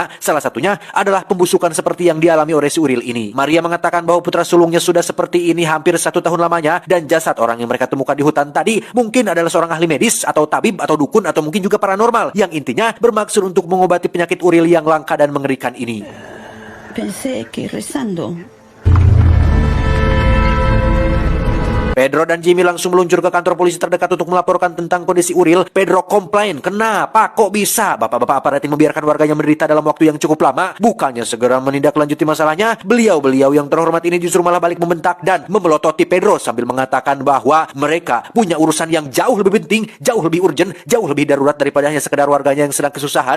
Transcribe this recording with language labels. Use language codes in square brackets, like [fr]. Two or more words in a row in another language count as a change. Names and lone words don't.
[id] Salah satunya adalah pembusukan seperti yang dialami oleh si Uril ini. Maria mengatakan bahwa putra sulungnya sudah seperti ini hampir 1 tahun lamanya, dan jasad orang yang mereka temukan di hutan tadi mungkin adalah seorang ahli medis atau tabib atau dukun atau mungkin juga paranormal, yang intinya bermaksud untuk mengobati penyakit Uril yang langka dan mengerikan ini. [es] Pensé que rezando. [id] Pedro dan Jimmy langsung meluncur ke kantor polisi terdekat untuk melaporkan tentang kondisi Uril. Pedro komplain, kenapa kok bisa bapak-bapak aparat ini membiarkan warganya menderita dalam waktu yang cukup lama? Bukannya segera menindaklanjuti masalahnya, beliau-beliau yang terhormat ini justru malah balik membentak dan memelototi Pedro sambil mengatakan bahwa mereka punya urusan yang jauh lebih penting, jauh lebih urgent, jauh lebih darurat daripada hanya sekedar warganya yang sedang kesusahan.